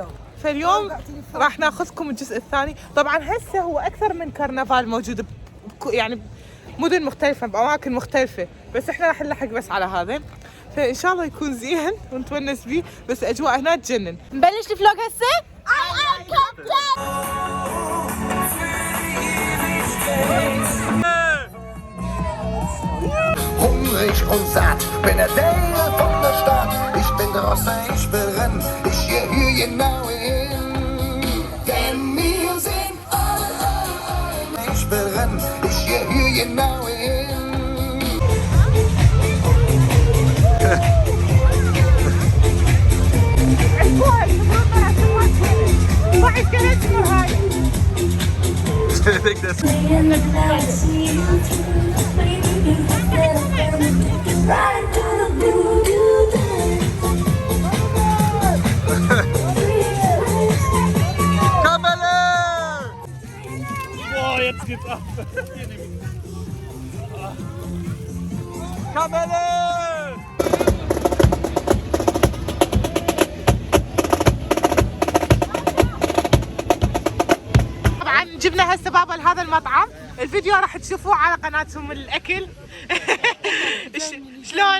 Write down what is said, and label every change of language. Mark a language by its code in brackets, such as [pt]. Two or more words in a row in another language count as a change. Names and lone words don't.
[ar] فاليوم راح ناخذكم الجزء الثاني. طبعا هسه هو اكثر من كرنفال موجود يعني مدن مختلفه باماكن مختلفه، بس احنا راح نلحق بس على هذا. فان شاء الله يكون زين ونتونس بيه، بس اجواء هنا تجنن. نبلش الفلوق هسه. [en] I am Captain. [de] Hungrig und satt, bin der Dale von der Stadt. Ich bin draußen, ich will rennen, ich gehe hier genau hin. Denn wir sind alle. Ich will rennen, ich gehe hier genau hin. [en] I think that's [de] Boah, jetzt geht's ab. Kamelle! [ar] طبعا جبنا هسه بابا لهذا المطعم. الفيديو راح تشوفوه على قناتهم الاكل. شلونه؟